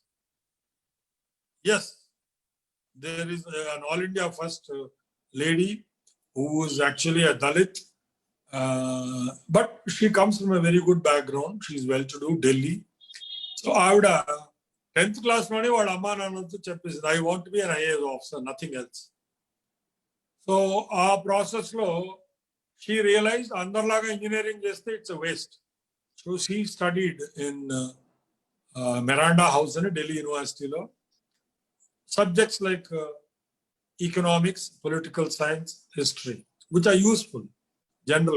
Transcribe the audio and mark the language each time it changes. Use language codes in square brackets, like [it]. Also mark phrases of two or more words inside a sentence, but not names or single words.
[en] Yes, there is an All India first lady who is actually a Dalit, but she comes from a very good background. She is well-to-do, [te] Delhi. So ఆవిడ 10th class లోనే వాడ అమ్మ నేనంటూ చెప్పేసింది, [en] I want to be an IAS officer, nothing else. So [te] aa process lo [en] she realized [te] andarlaga engineering chesthe [en] it's a waste. So she studied in Miranda House in Delhi University law, subjects like economics, political science, history, which are useful, general.